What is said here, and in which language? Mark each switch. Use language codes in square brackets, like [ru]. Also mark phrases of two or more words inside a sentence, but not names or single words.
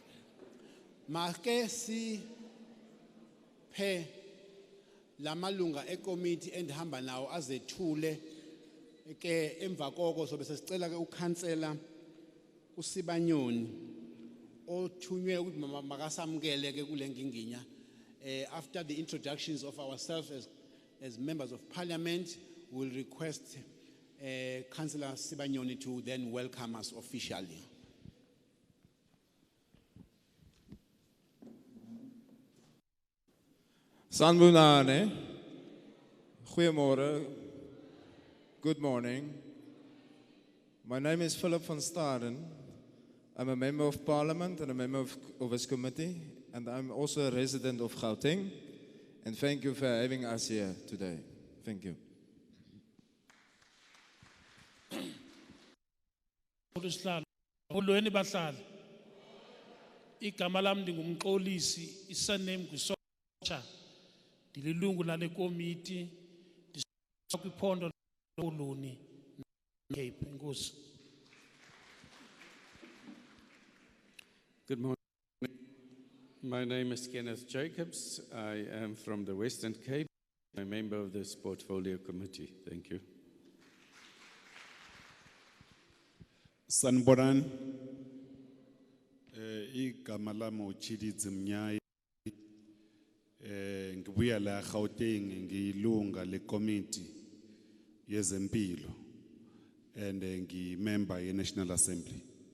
[xh] make si phe lamalunga ekomiti endihamba nawo azethule ke emva koko sobe sesicela ke ukhansela uSibanyoni othunywe ukuthi makasamkele ke kule nginginya [en] after the introductions of ourselves as members of parliament we'll request Councillor Sibanyoni to then welcome us officially. Sanbonani, goeiemorgen, good morning. My name is Philip van Staden. I'm a member of parliament and a member of this committee, and I'm also a resident of Gauteng. And thank you for having us here today. Thank you. [xh] Molweni bahlali. Igama lami ndingumxolisi, isurname nguSotsha. Ndililungu lale komiti, kwiphondo loluni Cape. Inkosi. [en] Good morning. My name is Kenneth Jacobs. I am from the Western Cape. I'm a member of this portfolio committee. Thank you. [zu] Sanbonan, igama lami uChididzi Mnyai. Ngibuya la Gauteng ngiyilunga le committee yezempilo and ngimember ye National Assembly.